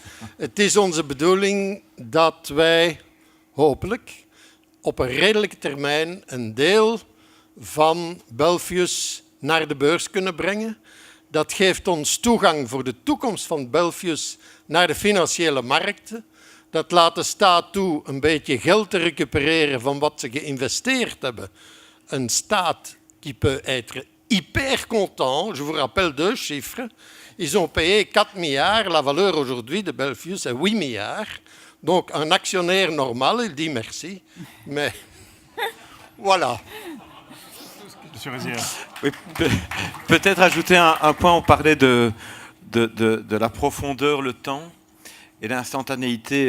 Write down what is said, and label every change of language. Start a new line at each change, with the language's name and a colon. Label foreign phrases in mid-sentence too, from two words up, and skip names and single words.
Dutch: Het is onze bedoeling dat wij hopelijk op een redelijke termijn een deel van Belfius naar de beurs kunnen brengen. Dat geeft ons toegang voor de toekomst van Belfius naar de financiële markten. Dat laat de staat toe een beetje geld te recupereren van wat ze geïnvesteerd hebben. Een staat
French: qui peut être hyper content. Je vous rappelle 2 chiffres. Ils ont payé 4 milliards. La valeur aujourd'hui de Belfius est 8 milliards. Donc un actionnaire normal, il dit merci. Mais voilà. Oui, peut-être ajouter un point, on parlait de la profondeur, le temps et l'instantanéité.